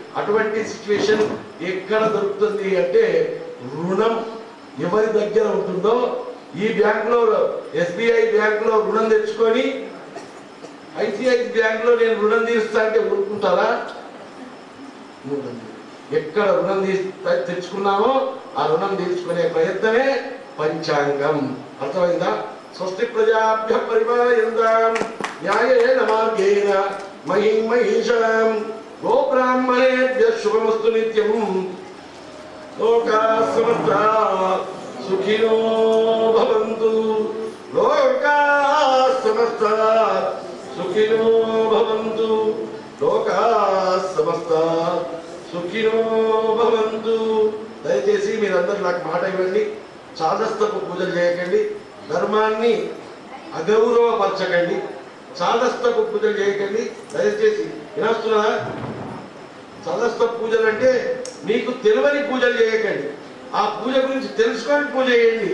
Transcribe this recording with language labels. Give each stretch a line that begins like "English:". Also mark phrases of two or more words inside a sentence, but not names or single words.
Telugu: అటువంటి సిచ్యువేషన్ ఎక్కడ దొరుకుతుంది అంటే రుణం ఎవరి దగ్గర ఉంటుందో ఈ బ్యాంకులో SBI బ్యాంకులో రుణం తెచ్చుకొని ICICI బ్యాంకులో నేను రుణం తీరుస్తా అంటే ఊరుకుంటారా? ఎక్కడ రుణం తెచ్చుకున్నామో ఆ రుణం తీర్చుకునే ప్రయత్నమే పంచాంగం. అర్థమైందా?
Sanskrit: స్వస్తి ప్రజాభ్య పరిపాలయంతాం న్యాయేన మార్గేణ మహిం మహిషాం గోబ్రాహ్మణేభ్యః శుభమస్తు నిత్యం. లోకాః సమస్తాః సుఖినో భవంతు. లోకాః సమస్తాః సుఖినో భవంతు. లోకాః సమస్తాః సుఖినో భవంతు.
Telugu: దయచేసి మీరందరూ నాకు మాట ఇవ్వండి. చాదస్తపు పూజలు చేయకండి, ధర్మాన్ని అగౌరవపరచకండి, చాదస్తపు పూజలు చేయకండి దయచేసి. వినాస్తున్నా? చాదస్త పూజలు అంటే మీకు తెలియని పూజలు చేయకండి, ఆ పూజ గురించి తెలుసుకొని పూజ చేయండి.